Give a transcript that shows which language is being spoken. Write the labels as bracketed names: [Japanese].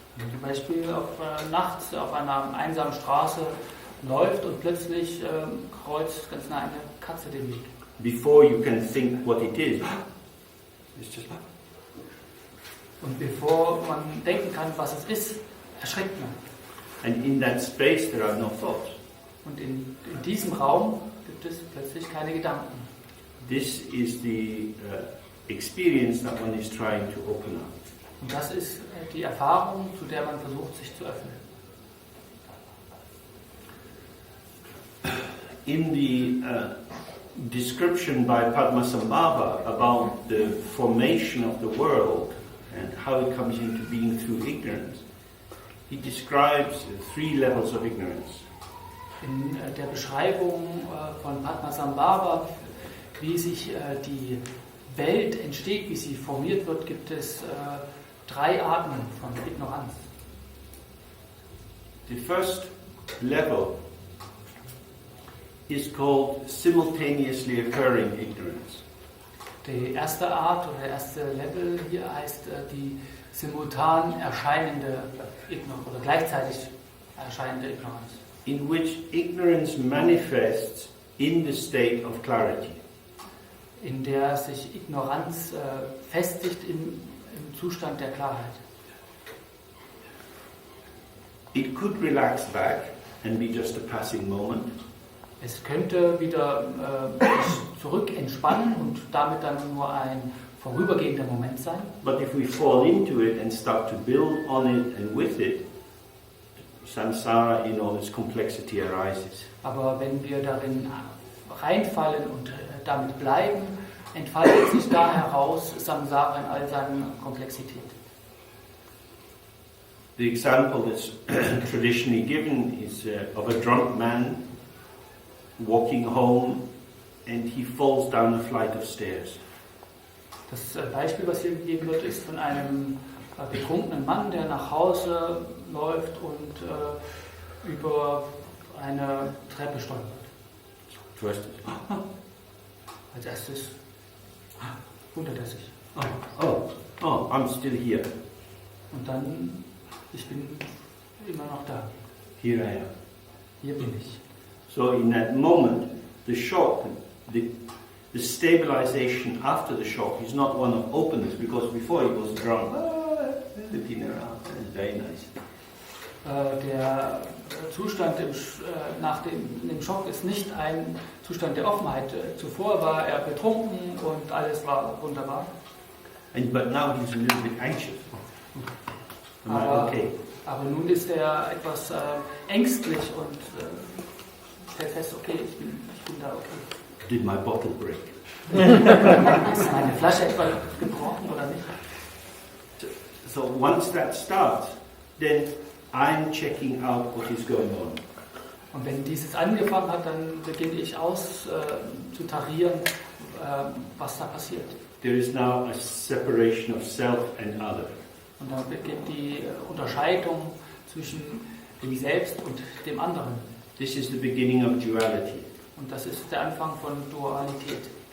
[German] Zum Beispiel nachts auf einer einsamen Straße läuft und plötzlich kreuzt ganz nah eine Katze den Weg. [English] Before you can think what it is, it's just like. [German] Und bevor man denken kann, was es ist, erschreckt man. [English] And in that space there are no thoughts. [German] Und in diesem Raum gibt es plötzlich keine Gedanken. [English] This is the experience that one is trying to open up. [German] Und das ist die Erfahrung, zu der man versucht, sich zu öffnen. [English] In the description by Padmasambhava about the formation of the world and how it comes into being through ignorance, he describes 3 levels of ignorance. [German] In der Beschreibung von Padmasambhava, wie sich die Welt entsteht, wie sie formiert wird, gibt es 3 Arten von Ignoranz. [English] The first level is called simultaneously occurring ignorance. [German] Die erste Art oder der erste Level hier heißt die simultan erscheinende Ignoranz oder gleichzeitig erscheinende Ignoranz. [English] In which ignorance manifests in the state of clarity. [German] In der sich Ignoranz festigt im Zustand der Klarheit. [English] It could relax back and be just a passing moment. [German] Es könnte wieder sich zurück entspannen und damit dann nur ein vorübergehender Moment sein. [English] But if we fall into it and start to build on it and with it, samsara in all its complexity arises. [German] Aber wenn wir darin reinfallen und damit bleiben, entfaltet sich da heraus Samsara in all seiner Komplexität. [English] The example that's traditionally given is of a drunk man walking home and he falls down a flight of stairs. [German] Das Beispiel, was hier gegeben wird, ist von einem betrunkenen Mann, der nach Hause läuft und über eine Treppe stolpert. [English] First, [German] Als erstes wundert er sich. [English] oh, I'm still here. [German] Und dann, ich bin immer noch da. [English] Here I am. [German] Hier bin ich. [English] So in that moment, the shock, the stabilization after the shock is not one of openness, because before he was drunk, looking around, very nice. [German] Der Zustand nach dem Schock ist nicht ein Zustand der Offenheit. Zuvor war er betrunken und alles war wunderbar. [English] But now he's a little bit anxious. Am I okay? [German] Aber nun ist er etwas ängstlich und stellt fest, okay, ich bin da okay. [English] Did my bottle break? [German] Ist meine Flasche etwa gebrochen oder nicht? [English] So once that starts, then I'm checking out what is going on. [German] Und wenn dieses angefangen hat, dann beginne ich auszutarieren, was da passiert. [English] There is now a separation of self and other. [German] Und dann beginnt die Unterscheidung zwischen dem Selbst und dem anderen. [English] This is the beginning of duality. [German] Und das ist der Anfang von Dualität.